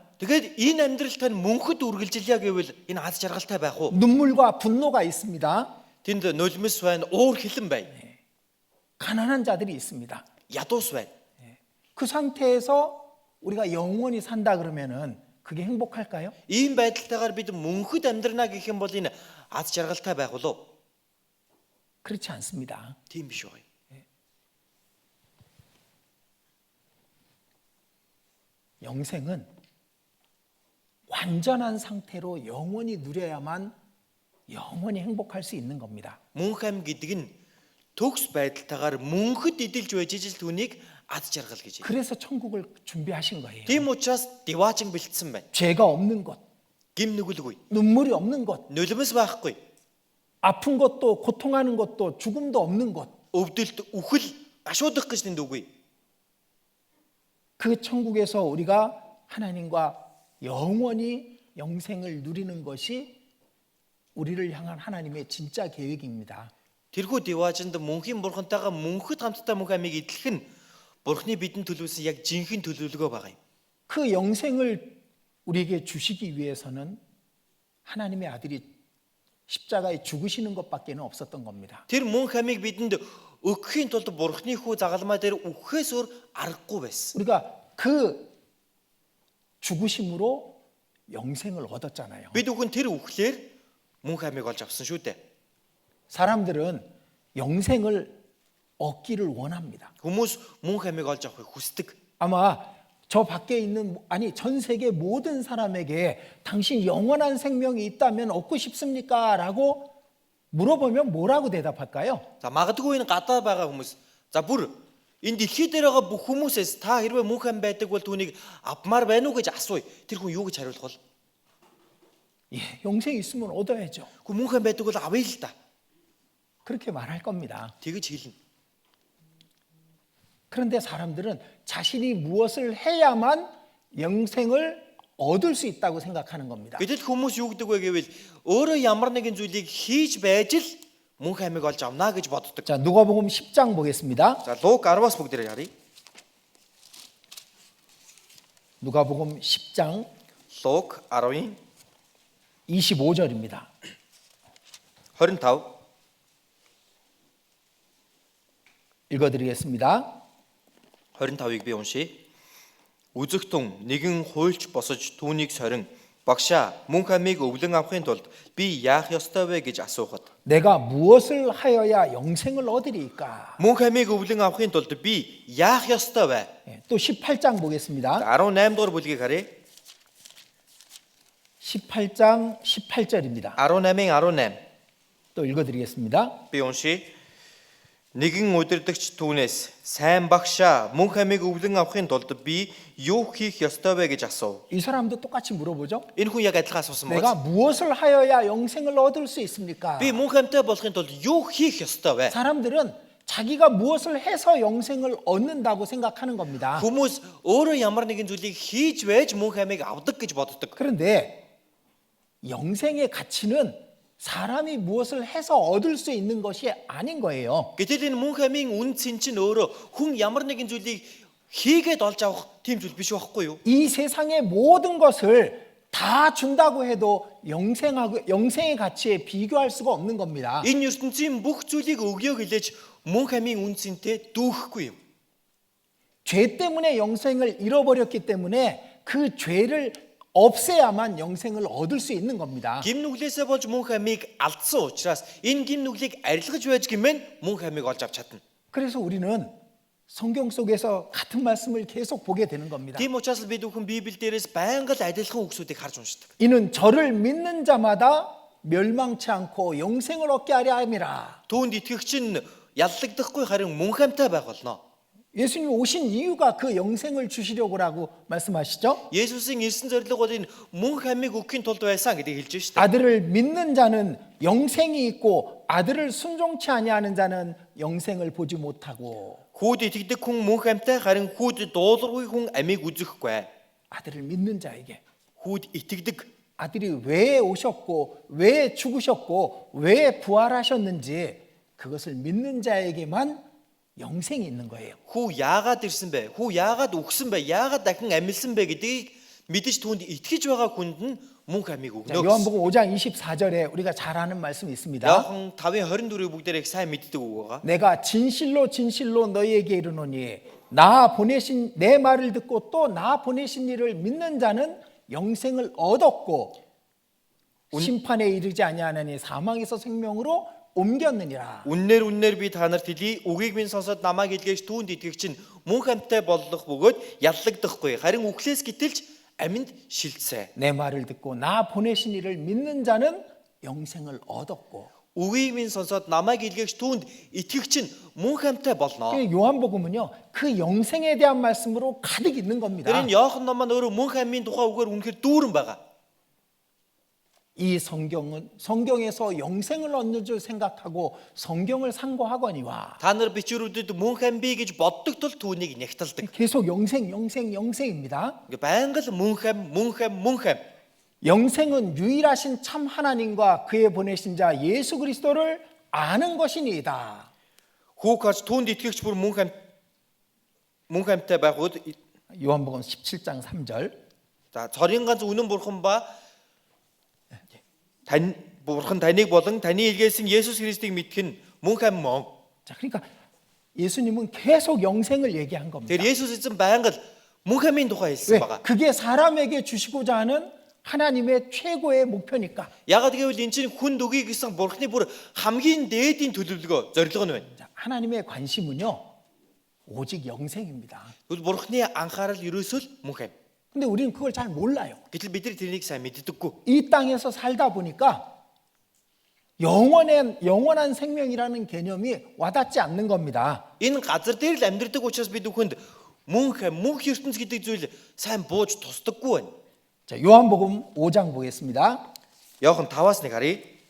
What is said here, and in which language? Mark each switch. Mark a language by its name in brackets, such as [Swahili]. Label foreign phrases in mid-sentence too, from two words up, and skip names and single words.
[Mongolian] Тэгээд энэ амьдрал тань мөнхөд үргэлжилъя гэвэл энэ аз жаргалтай байх уу? [Korean] 눈물과 분노가 있습니다. [Mongolian] Тэнд нулимс байна, уур хилэн байна. [Korean] 가난한 자들이 있습니다. [Mongolian] Ядуус байна. [Korean] 그 상태에서 우리가 영원히 산다 그러면은 그게 행복할까요? [Mongolian] Ийм байдалтайгаар бид мөнхөд амьдрна гэх юм бол энэ аз жаргалтай байх уу? [Korean] 그렇지 않습니다. [Mongolian] Тийм биш үү? [Korean] 영생은 완전한 상태로 영원히 누려야만 영원히 행복할 수 있는 겁니다. [Mongolian] Мөнх ам гэдэг нь төгс байдалтайгаар мөнхөд эдэлж байж ижил түүнийг аз жаргал гэж. [Korean] 그래서 천국을 준비하신 거예요. [Mongolian] Тийм учраас диваажин бэлдсэн байна. [Korean] 죄가 없는 것, [Mongolian] Гим нүгэлгүй, [Korean] 눈물이 없는 것, [Mongolian] нулимс байхгүй, [Korean] 아픈 것도 고통하는 것도 죽음도 없는 것. [Mongolian] өвдөлт, үхэл, гашуудах гэж тэнд үгүй. [Korean] 그 천국에서 우리가 하나님과 영원히 영생을 누리는 것이 우리를 향한 하나님의 진짜 계획입니다. [Mongolian] Тэрхүү диваажинд мөнхийн бурхантайгаа мөнхөд хамтдаа мөнх амийг эдлэх нь Бурхны бидэнд төлөвлөсөн яг жинхэнэ төлөвлөгөө байгаа юм. [Korean] 그 영생을 우리에게 주시기 위해서는 하나님의 아들이 십자가에 죽으시는 것밖에 없었던 겁니다. [Mongolian] Тэр мөнх амийг бидэнд өгөхийн тулд Бурхны хүү загалмаа дээр үхэхээс өөр аргагүй байсан. [Korean] 우리가 그 죽으심으로 영생을 얻었잖아요. [Mongolian] Бид бүхэн тэр үхлээр мөнх амийг олж авсан шүү дээ. [Korean] 사람들은 영생을 얻기를 원합니다. [Mongolian] Хүмүүс мөнх амийг олж авахыг хүсдэг. [Korean] 아마 저 밖에 있는 아니 전 세계 모든 사람에게 당신 영원한 생명이 있다면 얻고 싶습니까? 라고 물어보면 뭐라고 대답할까요? [Mongolian] За магадгүй энэ гадаа байгаа хүмүүс за бүр Энэ дэлхий дээр байгаа бүх хүмүүсээс та хэрвээ мөнх ам байдаг бол түүнийг авмаар байна уу гэж асууя. Тэр хүн юу гэж хариулах бол? [Korean] 예, 영생 있으면 얻어야죠. [Mongolian] Гэхдээ мөнх ам байдаг бол авъя л да. [Korean] 그렇게 말할 겁니다. [Mongolian] Тэгэж хэлнэ. [Korean] 그런데 사람들은 자신이 무엇을 해야만 영생을 얻을 수 있다고 생각하는 겁니다. [Mongolian] Гэтэл хүмүүс юу гэдэг вэ гэвэл өөрөө ямар нэгэн зүйлийг хийж байж л мөнх амийг олж авна гэж боддог. [Korean] 자, 누가복음 10장 보겠습니다. [Mongolian] За Лук 10-аас бүгдээрээ харъя. [Korean] 누가복음 10장 [Mongolian] Лук 10-ийн [Korean] 25절입니다. 25. 읽어드리겠습니다. [Mongolian] 25-ыг би уншия. Үзэгтэн нэгэн хуйлч босож түүнийг сорин багшаа мөнх амийг өвлөн авахын тулд би яах ёстой вэ гэж асуухад [Korean] 내가 무엇을 하여야 영생을 얻으리까? [Mongolian] мөнх амийг өвлөн авахын тулд би яах ёстой вэ? [Korean] 예, 또 18장 보겠습니다. [Mongolian] 18 дугаар бүлгийг харъя. [Korean] 18장 18절입니다. [Mongolian] 18-ийн 18. [Korean] 또 읽어드리겠습니다. [Mongolian] Би уншия. Нэгэн удирдагч түүнээс сайн багшаа мөнх амийг өвлөн авахын тулд би юу хийх ёстой вэ гэж асуув. [Korean] 이 사람도 똑같이 물어보죠. [Mongolian] Энэ хүн яг адилхан асуусан [Korean] 내가 [Mongolian] байна. [Korean] 무엇을 하여야 영생을 얻을 수 있습니까? [Mongolian] Би мөнх амтай болохын тулд юу хийх ёстой вэ? [Korean] 사람들은 자기가 무엇을 해서 영생을 얻는다고 생각하는 겁니다. [Mongolian] Хүмүүс өөрөө ямар нэгэн зүйлийг хийж байж мөнх амийг авдаг гэж боддог. [Korean] 그런데 영생의 가치는 사람이 무엇을 해서 얻을 수 있는 것이 아닌 거예요. [Mongolian] Гэтэл энэ мөнх амийн үн цэн чинь өөрөө хүн ямар нэгэн зүйлийг хийгээд олж авах тийм зүйл биш байхгүй юу? [Korean] 이 세상의 모든 것을 다 준다고 해도 영생의 가치에 비교할 수가 없는 겁니다. [Mongolian] Энэ ертөнцийн бүх зүйлийг өгье гэлээж мөнх амийн үн цэнтэй дүүхгүй юм. [Korean] 죄 때문에 영생을 잃어버렸기 때문에 그 죄를 없애야만 영생을 얻을 수 있는 겁니다. [Mongolian] Гим нүглээсээ болж мөнх амийг алдсан учраас энэ гим нүглийг арилгаж байж гэмээр мөнх амийг олж авч чадна. [Korean] 그래서 우리는 성경 속에서 같은 말씀을 계속 보게 되는 겁니다. [Mongolian] Тийм учраас бид бүхэн Библи дээрээс байнга л адилхан үгсүүдийг харж уншдаг. [Korean] 이는 저를 믿는 자마다 멸망치 않고 영생을 얻게 하려 함이라. [Mongolian] Түүнд итгэгч нь яллагдахгүй харин мөнх амтай байх болно. [Korean] 예수님 오신 이유가 그 영생을 주시려고라고 말씀하시죠. [Mongolian] Есүсийн ирсэн зорилго бол энэ мөнх амийг өгөхийн тулд байсан гэдгийг хэлж байна шүү дээ. [Korean] 아들을 믿는 자는 영생이 있고 아들을 순종치 아니하는 자는 영생을 보지 못하고. [Mongolian] Хүүд итгэдэг хүн мөнх амтай харин хүүд дуулуургүй хүн амийг үзэхгүй. [Korean] 아들을 믿는 자에게 [Mongolian] Хүүд итгэдэг [Korean] 아들이 왜 오셨고 왜 죽으셨고 왜 부활하셨는지 그것을 믿는 자에게만 영생이 있는 거예요. [Mongolian] хүү яагаад ирсэн бэ? Хүү яагаад өгсөн бэ? Яагаад дахин амьдсан бэ гэдгийг мэдэж түүнд итгэж байгаа хүнд нь мөнх амийг [Korean] 자, [Mongolian] өгнө. [Korean] 요한복음 5장 24절에 우리가 잘 아는 말씀이 있습니다. [Mongolian] Яохан 5:24-ыг бүгдээрээ их сайн мэддэг үг байгаа. [Korean] 내가 진실로 진실로 너희에게 이르노니 나 보내신 내 말을 듣고 또 나 보내신 이를 믿는 자는 영생을 얻었고 심판에 이르지 아니하나니 사망에서 생명으로 옮겼느니라. [Mongolian] Үннээр би та нарт хэлье. Үгийг минь сонсоод намайг илгээж түүнд итгэгч нь мөнх амтай болох бөгөөд яллагдахгүй. Харин үхлээс гítэлж амьд шилжсэ. [Korean] 내 말을 듣고 나 보내신 이를 믿는 자는 영생을 얻었고. [Mongolian] Үгийг минь сонсоод намайг илгээж түүнд итгэгч нь мөнх амтай болно. [Korean] 요한복음은요 그 영생에 대한 말씀으로 가득 있는 겁니다. [Mongolian] Тэр энэ Иохан ном маань өөрөө мөнх амийн тухай үгээр үнэхээр дүүрэн байгаа. [Korean] 이 성경은 성경에서 영생을 얻는 줄 생각하고 성경을 상고하거니와 [Mongolian] Та нар бичвэрүүдэд мөнх ам бий гэж боддог тул түүнийг нягталдаг. [Korean] 계속 영생입니다. [Mongolian] Ингээ байнга л мөнх ам. [Korean] 영생은 유일하신 참 하나님과 그의 보내신 자 예수 그리스도를 아는 것이니이다. [Mongolian] Хүүхээс түүнд итгэгч бүр мөнх амтай байхуд [Korean] 요한복음 17장 3절. [Mongolian] за цорын ганц үнэн бурхан ба бурхан таныг болон таны илгээсэн Есүс Христийг мэдэх нь мөнх ам мөн. [Korean] 자, 그러니까 예수님은 계속 영생을 얘기한 겁니다. [Mongolian] Тэр Есүс эзэн байнга л мөнх амийн тухай хэлсэн [Korean] 왜? [Mongolian] байгаа. [Korean] 그게 사람에게 주시고자 하는 하나님의 최고의 목표니까. [Mongolian] Ягаад гэвэл эн чинь хүнд өгье гэсэн бурханы бүр хамгийн дээдийн төлөвлөгөө, зорилго нь байна. [Korean] 자, 하나님의 관심은요 오직 영생입니다. [Mongolian] Тэгвэл бурханы анхаарал ерөөсөө л мөнх ам. [Korean] 근데 우리는 그걸 잘 몰라요. [Mongolian] Гэтэл бид нар тэрнийг сайн мэддэггүй. [Korean] 이 땅에서 살다 보니까 영원한 생명이라는 개념이 와닿지 않는 겁니다. [Mongolian] Энэ газар дээр л амьдрдаг учраас бид бүхэнд мөнх ертөнц гэдэг зүйл сайн бууж тусдаггүй байна. [Korean] 자, 요한복음 5장 보겠습니다. [Mongolian] Йохан 5-аас 1 харъя.